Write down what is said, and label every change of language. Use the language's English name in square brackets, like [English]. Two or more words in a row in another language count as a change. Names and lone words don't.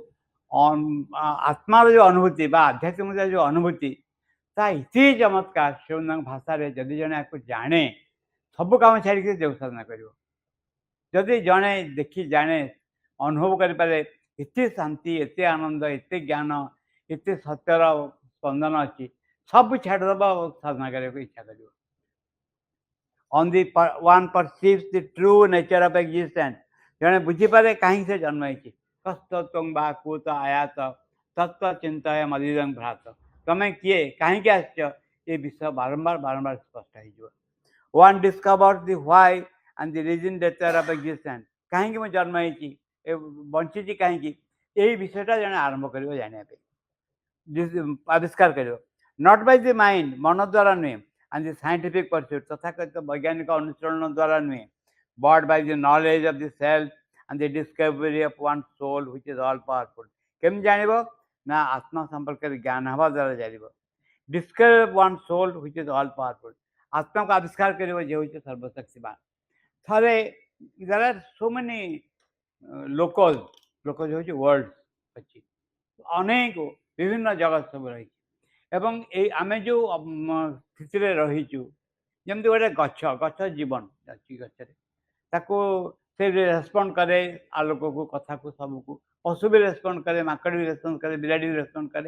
[Odia] ଆତ୍ମାର ଯେଉଁ ଅନୁଭୂତି ବା ଆଧ୍ୟାତ୍ମିକତାର ଯେଉଁ ଅନୁଭୂତି ତା ଏତେ ଚମତ୍କାର ସେମାନଙ୍କ ଭାଷାରେ ଯଦି ଜଣେ ଆକୁ ଜାଣେ ସବୁ କାମ ଛାଡ଼ିକି ଦେବ ସାଧନା କରିବ ଯଦି ଜଣେ ଦେଖି ଜାଣେ ଅନୁଭବ କରିପାରେ ଏତେ ଶାନ୍ତି ଏତେ ଆନନ୍ଦ ଏତେ ଜ୍ଞାନ ଏତେ ସତ୍ୟର ସ୍ପନ୍ଦନ ଅଛି ସବୁ ଛାଡ଼ିଦେବ ସାଧନା କରିବାକୁ ଇଚ୍ଛା କରିବ [English] on the one perceives the true nature of existence [Odia] ଜଣେ ବୁଝିପାରେ କାହିଁକି ସେ ଜନ୍ମ ହେଇଛି [Sanskrit] କସ୍ତ ତ୍ୱଂ ବା କୁତ ଆୟାତ ତତ୍ତ୍ୱ ଚିନ୍ତୟ ମଦିଦଂ ଭ୍ରାତ [Odia] ତମେ କିଏ କାହିଁକି ଆସିଛ ଏ ବିଷୟ ବାରମ୍ବାର ସ୍ପଷ୍ଟ ହେଇଯିବ [English] one discovers the why and the reason nature of existence [Odia] କାହିଁକି ମୁଁ ଜନ୍ମ ହେଇଛି ବଞ୍ଚିଛି କାହିଁକି ଏଇ ବିଷୟଟା ଜଣେ ଆରମ୍ଭ କରିବ ଜାଣିବା ପାଇଁ ଆବିଷ୍କାର କରିବ [English] not by the mind [Odia] ମନ ଦ୍ୱାରା ନୁହେଁ [English] and the scientific pursuit [Odia] ତଥାକଥିତ ବୈଜ୍ଞାନିକ ଅନୁଶୀଳନ ଦ୍ୱାରା ନୁହେଁ [English] but by the knowledge of the self and the discovery of one soul which is all powerful [Odia] କେମିତି ଜାଣିବ ନା ଆତ୍ମା ସମ୍ପର୍କରେ ଜ୍ଞାନ ହେବା ଦ୍ୱାରା ଜାଣିବ [English] discover one soul which is all powerful [Odia] ଆତ୍ମାକୁ ଆବିଷ୍କାର କରିବ ଯେ ହେଉଛି ସର୍ବଶକ୍ତିମାନ ଥରେ [English] there are so many [Odia] locals ହେଉଛି world ଅଛି ଅନେକ ବିଭିନ୍ନ ଜଗତ ସବୁ ରହିଛି ଏବଂ ଏଇ ଆମେ ଯେଉଁ ସ୍ଥିତିରେ ରହିଛୁ ଯେମିତି ଗୋଟେ ଗଛ ଜୀବନ ଅଛି ଗଛରେ ତାକୁ ସେ ରେସ୍ପଣ୍ଡ କରେ ଆଲୋକକୁ କଥାକୁ ସବୁକୁ ପଶୁ ବି ରେସ୍ପଣ୍ଡ କରେ ମାଙ୍କଡ଼ ବି ରେସ୍ପଣ୍ଡ କରେ ବିରାଡ଼ି ବି ରେସ୍ପଣ୍ଡ କରେ